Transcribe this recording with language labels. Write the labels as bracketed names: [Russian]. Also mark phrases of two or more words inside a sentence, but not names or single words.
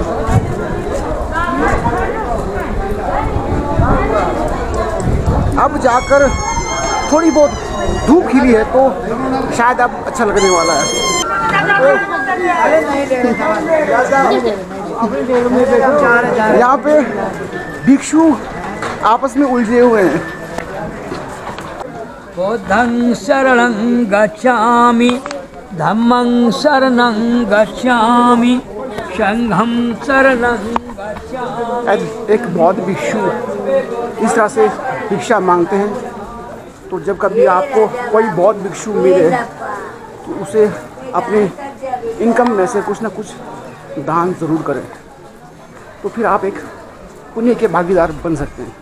[Hindi] अब जाकर थोड़ी बहुत धूप खिली है, तो शायद अब अच्छा लगने वाला है। यहाँ पे भिक्षु आपस में उलझे हुए हैं। [Pali] बुद्धं शरणं गच्छामि, धम्मं शरणं गच्छामि, संघं शरणं गच्छामि। [Hindi] एक बौद्ध भिक्षु इस तरह से भिक्षा मांगते हैं। तो जब कभी आपको कोई बौद्ध भिक्षु मिले तो उसे अपने इनकम में से कुछ ना कुछ दान ज़रूर करें, तो फिर आप एक पुण्य के भागीदार बन सकते हैं।